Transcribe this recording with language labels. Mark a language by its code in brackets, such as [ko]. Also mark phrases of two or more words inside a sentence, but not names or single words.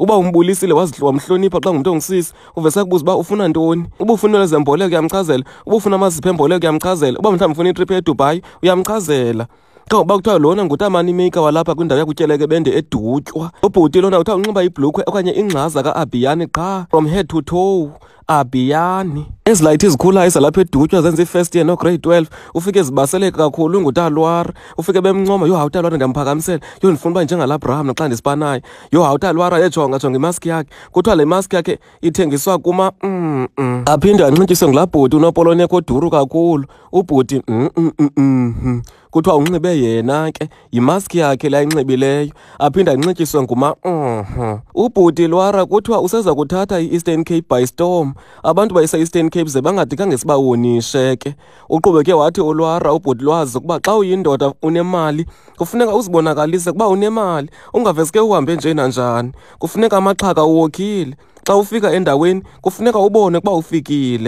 [xh] Uba umbulisile wamhlonipha xa ngumntu ongusisi, uve sakubuza uba ufuna ntoni. Uba ufuna ezemboleko uyamchazela, uba ufuna amazipho emboleko uyamchazela, uba mhlawumbi ufuna itrip eDubai uyamchazela. Xa uba kuthiwa lona ngutamani maker walapha kwindawo yakuTyelekebende eDutywa. Ubhuti lona uthiwa unxiba ibhlukhwe okanye ingcaza ka-Abiyani qha, [en] from head to toe. [xh] Abiyani. Ezi layithi zikhulayo zalapha eDutywa zenza i-1st year no-grade 12, ufike zibaseleka kakhulu nguTar Lwara. Ufike bemncoma, yo hawu Tar Lwara ndiyamphakamisela, yo ndifuna uba njengalabraham naxa ndisipanayo. Yo hawu Tar Lwara yejonga imaski yakhe. Kuthiwa le maski yakhe ithengiswa kuma aphinde anxityiswe ngulaa bhuti unopoloneko oduru kakhulu. Ubhuti kuthiwa unxibe yena ke, yimaski yakhe le ayinxibileyo, aphinde anxityiswe ubhuti Lwara kuthiwa useza kuthatha i-Eastern Cape [en] by storm. [xh] Abantu bayise-Eastern Cape ze bangade khange sibawonishe ke. Uqhubeke wathi uLwara ubhuti Lwazi ukuba xa uyindoda unemali kufuneka uzibonakalise ukuba unemali, ungaveske uhambe nje nanjani. Kufuneka amaxhaka uwokhile, xa ufika endaweni kufuneka ubone ukuba ufikile.